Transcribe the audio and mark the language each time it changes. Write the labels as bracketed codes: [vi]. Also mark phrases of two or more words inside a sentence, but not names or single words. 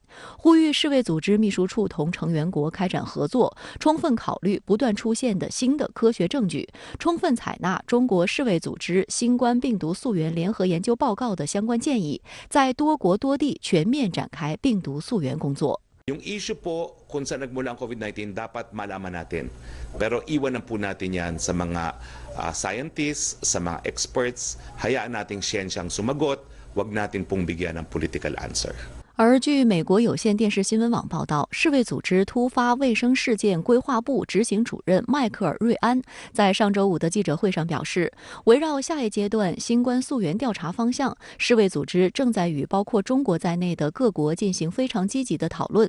[zh] 呼吁世卫组织秘书处同成员国开展合作，充分考虑不断出现的新的科学证据，充分采纳中国世卫组织新冠病毒溯源联合研究报告的相关建议，在多国多地全面展开病毒溯源工作。 [tl] Yung issue po kung saan nagmula ang COVID-19 dapat malaman natin. Pero iwanan po natin yan sa mga scientists, sa mga experts. Hayaan nating siyensyang sumagot, wag natin pong bigyan ng [en] political answer. [zh] 而据美国有线电视新闻网报道，世卫组织突发卫生事件规划部执行主任迈克尔·瑞安在上周五的记者会上表示，围绕下一阶段新冠溯源调查方向，世卫组织正在与包括中国在内的各国进行非常积极的讨论。